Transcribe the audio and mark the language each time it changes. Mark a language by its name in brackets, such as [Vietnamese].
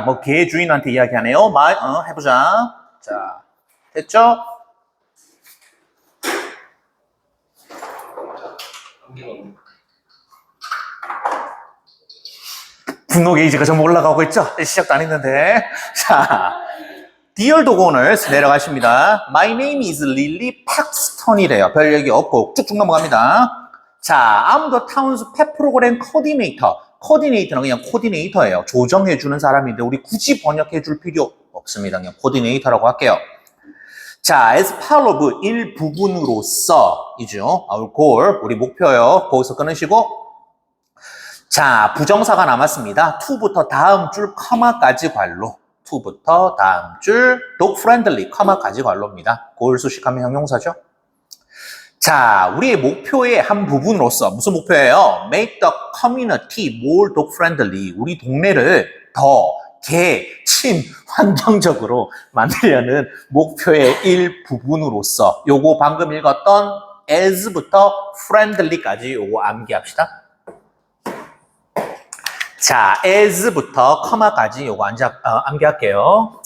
[Korean] 뭐, 개 주인한테 이야기하네요. 해보자. 자, 됐죠? 분노 게이지가 좀 올라가고 있죠? 시작도 안 했는데. 자, [English] Dear Dog Owners [Korean] 내려가십니다. [English] My name is Lily Paxton이래요. [Korean] 별 얘기 없고 쭉쭉 넘어갑니다. [English] 자, I'm the town's pet program coordinator. [Korean] 코디네이터는 그냥 코디네이터예요. 조정해주는 사람인데 우리 굳이 번역해줄 필요 없습니다. 그냥 코디네이터라고 할게요. 자, [English] as part of [Korean] 일부분으로서 이죠. [English] Our goal, [Korean] 우리 목표요. 거기서 끊으시고 자, 부정사가 남았습니다. to부터 다음 줄 커마까지 관로. to부터 다음 줄 [English] dog friendly [Korean] 커마까지 관로입니다. goal 수식하면 형용사죠. 자, 우리의 목표의 한 부분으로서 무슨 목표예요? [English] Make the community more dog friendly. [Korean] 우리 동네를 더 개, 친, 환경적으로 만들려는 목표의 일부분으로서 요거 방금 읽었던 as부터 friendly까지 요거 암기합시다. 자, as부터 커마까지 요거 암기할게요.